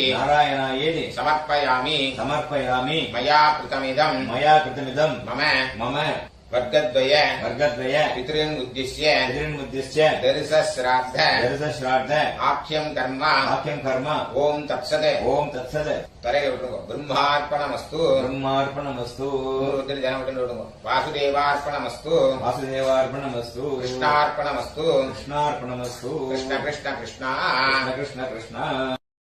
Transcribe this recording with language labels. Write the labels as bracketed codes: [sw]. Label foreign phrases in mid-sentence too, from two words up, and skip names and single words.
[sa] नारायणायेति சமர்ப்பயாமி समर्पयामि मया कृतमिदम् मया कृतमिदं மம मम வர்க்கத்வய वर्गद्वय पितॄन् उद्दिश्य पितॄन्मुद्दिश्य தரிசஸ்ராத்த दर्शश्राद्ध आख्यं कर्म वाक्यं कर्म ओम् तत्सत् ओम तत्सत् [ta] தரையில விட்டுருங்க. பிரம்மார்ப்பணமஸ்து [sa] ब्रह्मार्पणमस्तु [ta] நூறு ஜனம் விட்டு விடுங்க. வாசுதேவார்ப்பணமஸ்து [sa] वासुदेवार्पणमस्तु கிருஷ்ணார்ப்பணமஸ்து कृष्णार्पणमस्तु कृष्ण कृष्ण कृष्ण कृष्ण कृष्ण कृष्ण